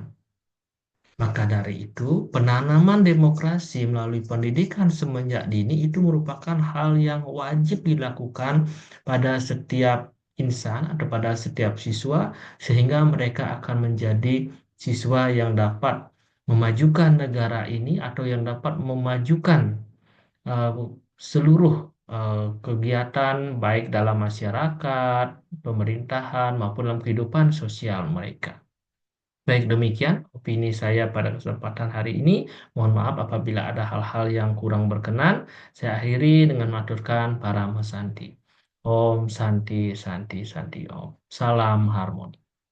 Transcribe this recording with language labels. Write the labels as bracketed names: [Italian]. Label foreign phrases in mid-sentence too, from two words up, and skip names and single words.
[Indonesian] Maka dari itu, penanaman demokrasi melalui pendidikan semenjak dini itu merupakan hal yang wajib dilakukan pada setiap insan atau pada setiap siswa, sehingga mereka akan menjadi siswa yang dapat memajukan negara ini atau yang dapat memajukan uh, seluruh kegiatan baik dalam masyarakat, pemerintahan, maupun dalam kehidupan sosial mereka. Baik demikian opini saya pada kesempatan hari ini. Mohon maaf apabila ada hal-hal yang kurang berkenan. Saya akhiri dengan maturkan para Santi. [Sanskrit] Om Santi Santi Santi Om. [Indonesian] Salam harmoni.